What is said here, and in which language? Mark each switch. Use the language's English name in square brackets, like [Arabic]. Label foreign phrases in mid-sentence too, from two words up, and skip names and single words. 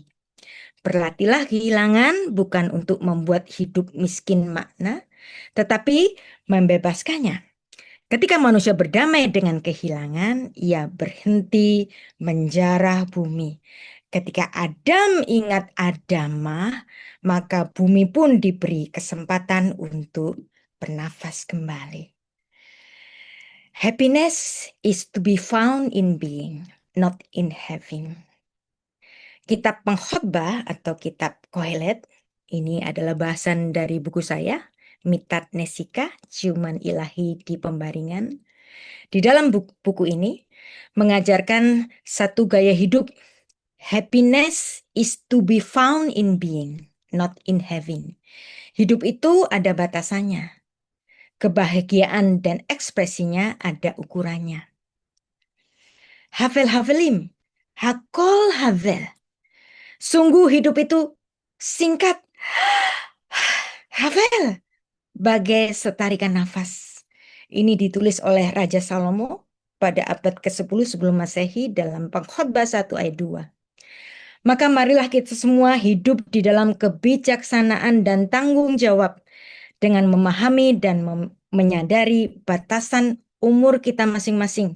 [Indonesian] Berlatihlah kehilangan bukan untuk membuat hidup miskin makna, tetapi membebaskannya. Ketika manusia berdamai dengan kehilangan, ia berhenti menjarah bumi. Ketika Adam ingat Adamah, maka bumi pun diberi kesempatan untuk bernafas kembali. [English] Happiness is to be found in being, not in having. [Indonesian] Kitab Pengkhotbah atau kitab Kohelet, ini adalah bahasan dari buku saya, Mitat Nesika, Ciuman Ilahi di Pembaringan. Di dalam buku ini mengajarkan satu gaya hidup. [English] Happiness is to be found in being, not in having. [Indonesian] Hidup itu ada batasannya. Kebahagiaan dan ekspresinya ada ukurannya. [Hebrew] הבל הבלים הכל הבל. [Indonesian] Sungguh hidup itu singkat. Havel, bagai setarikan nafas. Ini ditulis oleh Raja Salomo pada abad ke-10 sebelum Masehi dalam Pengkhotbah 1 ayat 2. Maka marilah kita semua hidup di dalam kebijaksanaan dan tanggung jawab dengan memahami dan menyadari batasan umur kita masing-masing.